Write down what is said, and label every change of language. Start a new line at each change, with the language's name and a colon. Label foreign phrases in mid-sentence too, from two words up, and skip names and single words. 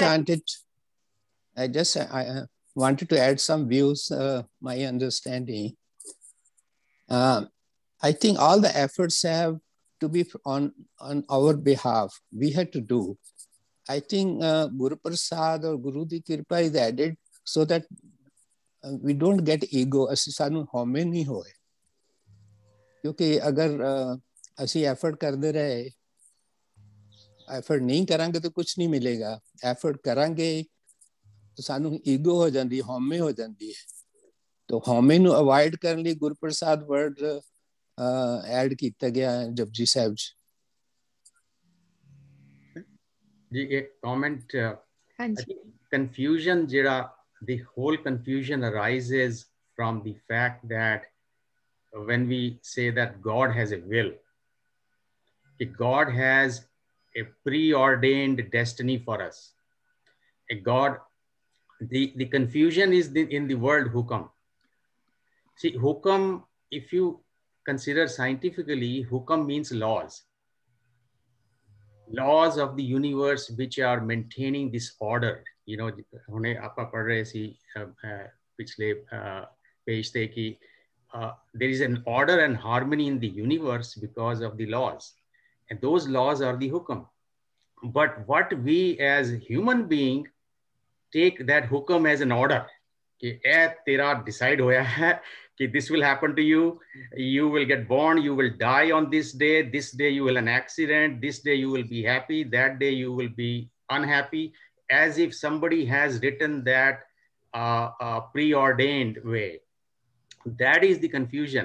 English: I wanted to add some views, my understanding. I think all the efforts have to be on our behalf. We had to do. I think Guru Prasad or Guru Di Kirpa is added so that we don't get ego.
Punjabi: ਅਸੀਂ ਸਾਨੂੰ ਹਉਮੈ ਨਹੀਂ ਹੋਏ ਕਿਉਂਕਿ ਅਗਰ ਅਸੀਂ ਐਫਰਟ ਕਰਦੇ ਰਹੇ ਐਫਰਟ ਨਹੀਂ ਕਰਾਂਗੇ ਤਾਂ ਕੁਝ ਨਹੀਂ ਮਿਲੇਗਾ ਐਫਰਟ ਕਰਾਂਗੇ ਤਾਂ ਸਾਨੂੰ ਈਗੋ ਹੋ ਜਾਂਦੀ ਹਉਮੈ ਹੋ ਜਾਂਦੀ ਹੈ
Hindi: तो हमें नु अवॉइड करने लिए गुरु प्रसाद वर्ड ऐड किया गया जपजी साहब जी एक
English: comment I think confusion jira the whole confusion arises from the fact that when we say that God has a will God has a preordained destiny for us a God the confusion is in the word hukam. See, hukam, if you consider scientifically, hukam means laws. Laws of the universe which are maintaining this order. You know,
Punjabi: ਹੁਣੇ ਆਪਾਂ ਪੜ੍ਹ ਰਹੇ ਸੀ ਪਿਛਲੇ ਪੇਜ ਤੇ ਕਿ
English: there is an order and harmony in the universe because of the laws. And those laws are the hukam. But what we as human being take that hukam as an order.
Punjabi: ਕਿ ਤੇਰਾ ਡਿਸਾਈਡ ਹੋਇਆ ਹੈ ਕਿ
English: this will happen to you, you will get born, you will die on this day you will an accident, this day you will be happy, that day you will be unhappy, as if somebody has written that preordained way. That is the confusion.